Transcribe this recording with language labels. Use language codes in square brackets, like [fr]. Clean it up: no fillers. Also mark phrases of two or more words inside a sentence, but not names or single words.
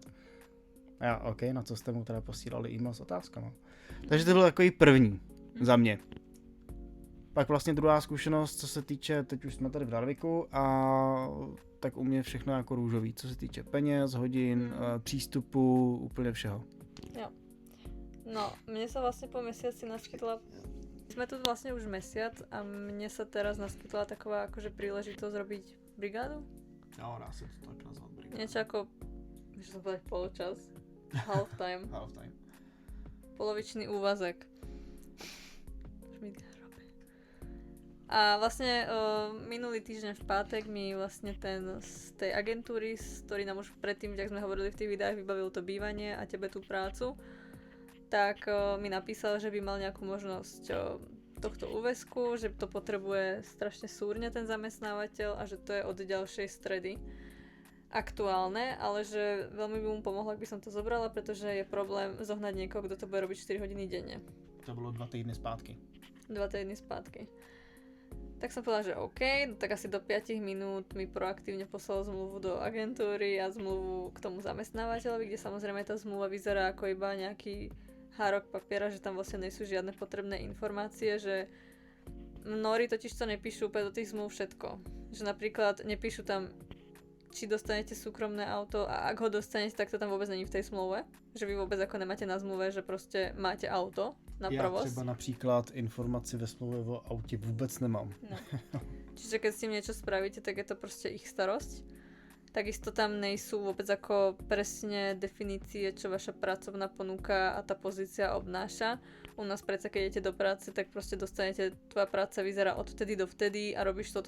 [cs] A já, OK, na co jste mu teda posílali e-mail s otázkama. Takže to byl takový první za mě. Pak vlastně druhá zkušenost, co se týče, teď už jsme tady v Darviku a tak u mě všechno jako růžový, co se týče peněz, hodin, přístupu, úplně všeho. Jo. No, [sk] mne sa vlastne po mesiaci naskytla, sme tu vlastne už mesiac a mne sa teraz naskytla taková akože príležitosť robiť brigádu. [cs] Jo, dá se to tak nazvat brigádu. [sk] Niečo ako, môžem som povedať poločas, [en] half time. Half time. [cs] Polovičný úvazek. [sk] A vlastne minulý týždeň v pátek mi vlastne ten z tej agentúry, ktorý nám už predtým, jak sme hovorili v tých videách, vybavil to bývanie a tebe tú prácu, tak mi napísal, že by mal nejakú možnosť tohto úväzku, že to potrebuje strašne súrne ten zamestnávateľ a že to je od ďalšej stredy aktuálne, ale že veľmi by mu pomohlo, ak by som to zobrala, pretože je problém zohnať niekoho, kto to bude robiť 4 hodiny denne. [cs] To bylo 2 týdny zpátky. 2 týdny zpátky. [sk] Tak som povedala, že OK, tak asi do 5 minút mi proaktívne poslal zmluvu do agentúry a zmluvu k tomu zamestnávateľovi, kde samozrejme tá zmluva vyzerá ako iba nejaký hárok papiera, že tam vlastne nejsú žiadne potrebné informácie, že mnohí totiž to nepíšu úplne do tých zmluv všetko. Že napríklad nepíšu tam, či dostanete súkromné auto a ak ho dostanete, tak to tam vôbec není v tej zmluve. Že vy vôbec ako nemáte na zmluve, že proste máte auto na provoz. [cs] Já třeba například informaci ve smlouvě o autě vůbec nemám. No. [sk] Čiže keď s tým niečo spravíte, tak je to proste ich starosť. Takisto tam nejsú vôbec ako presne definície, čo vaša pracovná ponuka a tá pozícia obnáša. U nás predsa, keď idete do práce, tak proste dostanete, tvoja práca vyzerá od vtedy do vtedy a robíš toto.